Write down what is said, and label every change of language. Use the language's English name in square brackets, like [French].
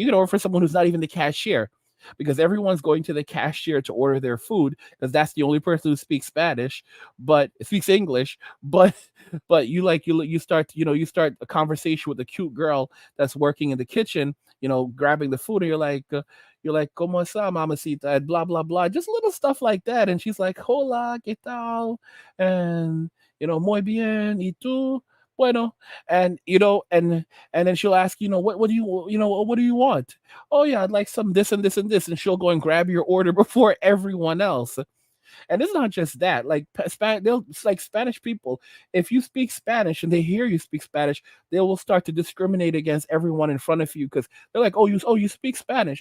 [English] You can order for someone who's not even the cashier, because everyone's going to the cashier to order their food because that's the only person who speaks Spanish, but speaks English. But you start, you know, you start a conversation with a cute girl that's working in the kitchen, you know, grabbing the food, and you're like, [Spanish] "Cómo está, mamacita?" [English] and blah blah blah, just little stuff like that. And she's like, [Spanish] "Hola, ¿qué tal?" [English] And you know, [Spanish] "Muy bien, ¿y tú?" Bueno, [English] and you know, and then she'll ask, you know, what do you know, what do you want? Oh yeah, I'd like some this and this and this, and she'll go and grab your order before everyone else. And it's not just that. Like they'll, it's like Spanish people. If you speak Spanish and they hear you speak Spanish, they will start to discriminate against everyone in front of you because they're like, you speak Spanish.